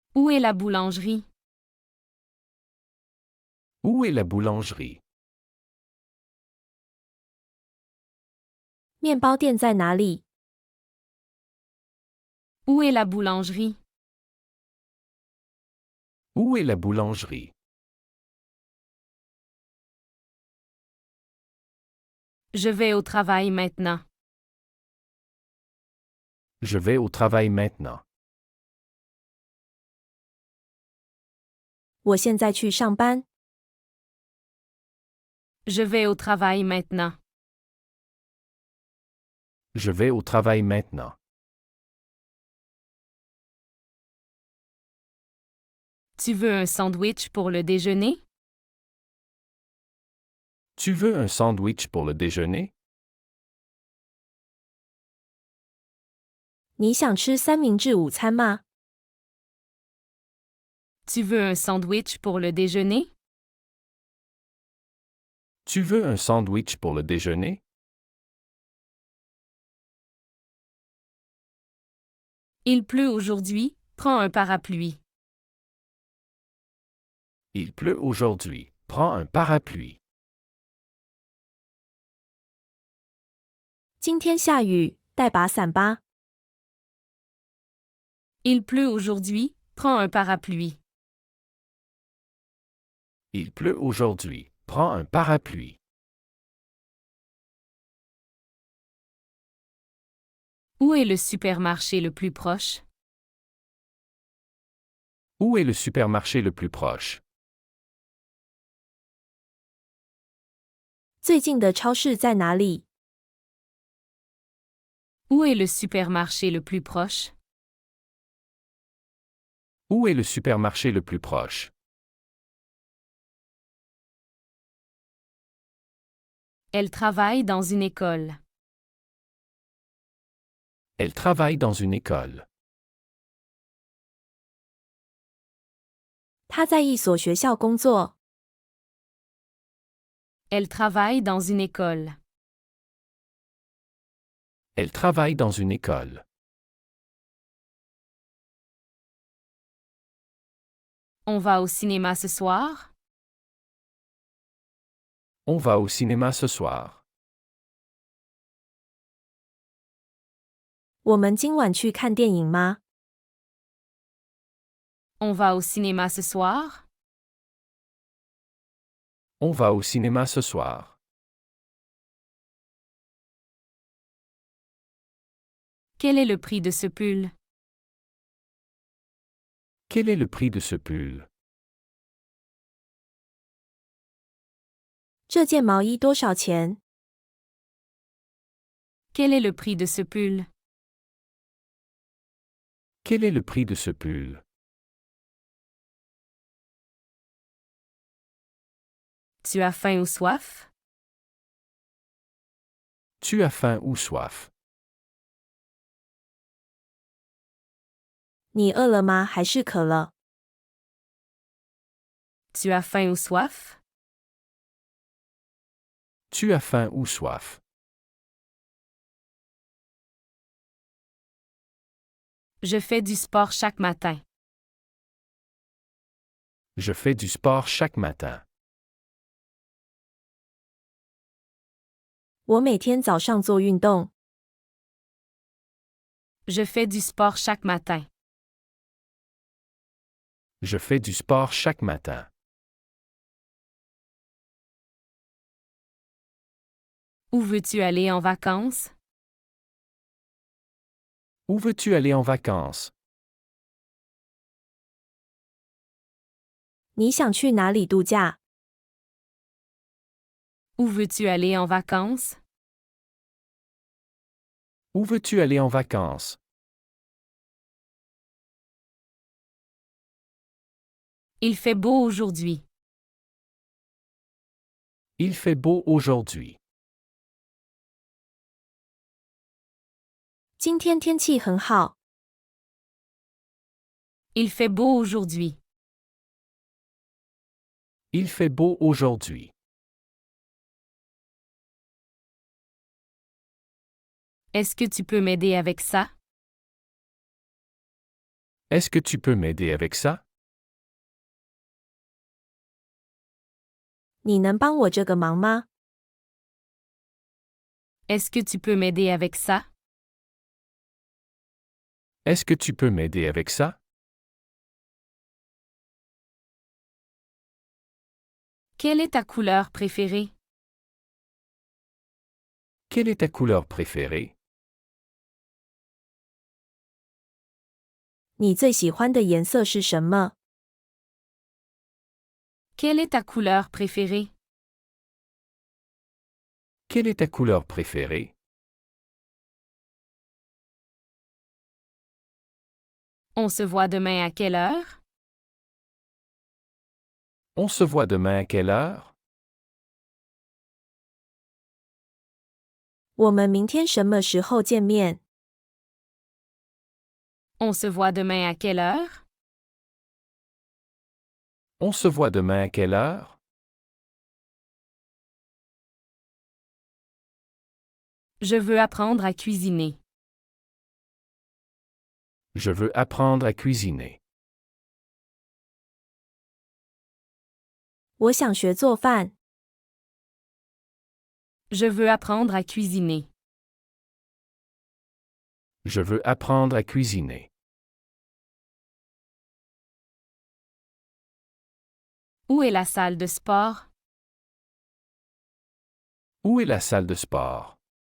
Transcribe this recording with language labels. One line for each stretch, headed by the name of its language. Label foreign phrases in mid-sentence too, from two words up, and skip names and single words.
French: Où est la boulangerie? Où est la boulangerie?
Chinese: 面包店在哪里？
French: Où est la boulangerie? Où est la boulangerie? Je vais au travail maintenant. Je vais au travail maintenant.
Chinese: 我现在去上班。
French: Je vais au travail maintenant. Je vais au travail maintenant. Tu veux un sandwich pour le déjeuner? Tu veux un sandwich pour le déjeuner?
Chinese: 你想吃三明治午餐吗？
French: Tu veux un sandwich pour le déjeuner? Tu veux un sandwich pour le déjeuner? Il pleut aujourd'hui, prends un parapluie. Il pleut aujourd'hui. Prends un parapluie.
Chinese: 今天下雨，带把伞吧。
French: Il pleut aujourd'hui, prends un parapluie. Il pleut aujourd'hui. Prends un parapluie. Où est le supermarché le plus proche? Où est le supermarché le plus proche?
Chinese: 最近的超市在哪里？
French: Où est le supermarché le plus proche? Où est le supermarché le plus proche? Elle travaille dans une école. Elle travaille dans une école.
Chinese: 他在一所学校工作。
French: Elle travaille dans une école. Elle travaille dans une école. On va au cinéma ce soir? On va au cinéma ce soir.
Chinese: 我们今晚去看电影吗？
French: On va au cinéma ce soir? On va au cinéma ce soir. Quel est le prix de ce pull? Quel est le prix de ce pull?
Chinese: 这件毛衣多少钱？
French: Quel est le prix de ce pull? Quel est le prix de ce pull? Tu as faim ou soif? Tu as faim ou soif?
Chinese: 你饿了吗？还是渴了？
French: Tu as faim ou soif? Tu as faim ou soif? Je fais du sport chaque matin. Je fais du sport chaque matin.
Chinese: 我每天早上做运动。
French: Je fais du sport chaque matin. Je fais du sport chaque matin. Où veux-tu aller en vacances? Où veux-tu aller en vacances?
Chinese: 你想去哪里度假？
French: Où veux-tu aller en vacances? Où veux-tu aller en vacances? Il fait beau aujourd'hui. Il fait beau aujourd'hui.
Chinese: 今天天气很好。
French: Il fait beau aujourd'hui. Il fait beau aujourd'hui. Est-ce que tu peux m'aider avec ça? Est-ce que tu peux m'aider avec ça?
Chinese: 你能帮我这个忙吗？
French: Est-ce que tu peux m'aider avec ça? Est-ce que tu peux m'aider avec ça? Quelle est ta couleur préférée? Quelle est ta couleur préférée?
Chinese: 你最喜欢的颜色是什么？
French: Quelle est ta couleur préférée? Quelle est ta couleur préférée? On se voit demain à quelle heure? On se voit demain à quelle heure?
Chinese: 我们明天什么时候见面？
French: On se voit demain à quelle heure? On se voit demain à quelle heure? Je veux apprendre à cuisiner. Je veux apprendre à cuisiner.
Chinese: 我想学做饭。
French: Je veux apprendre à cuisiner. Je veux apprendre à cuisiner. Où est la salle de sport? Où est la salle de sport?